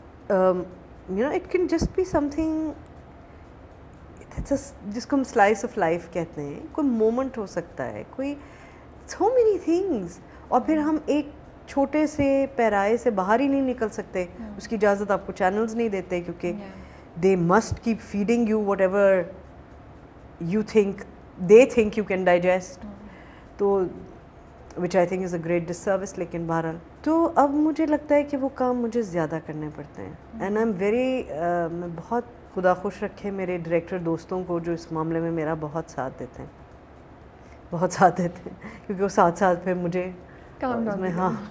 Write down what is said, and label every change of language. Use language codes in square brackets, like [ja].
[en] it can just be something [ur] جس کو ہم سلائس آف لائف کہتے ہیں. کوئی مومنٹ ہو سکتا ہے, کوئی [en] so many things, [ur] اور پھر ہم ایک چھوٹے سے پیرائے سے باہر ہی نہیں نکل سکتے. اس کی اجازت آپ کو چینلز نہیں دیتے, کیونکہ [en] they must keep feeding you whatever you think they think you can digest. تو which I think is a great disservice. [ur] لیکن بہرحال تو اب مجھے لگتا ہے کہ وہ کام مجھے زیادہ کرنے پڑتے ہیں. [en] and I am very, [ur] میں بہت خدا خوش رکھے میرے ڈائریکٹر دوستوں کو جو اس معاملے میں میرا بہت ساتھ دیتے ہیں, بہت ساتھ دیتے ہیں, کیونکہ وہ ساتھ پھر مجھے میں ہاں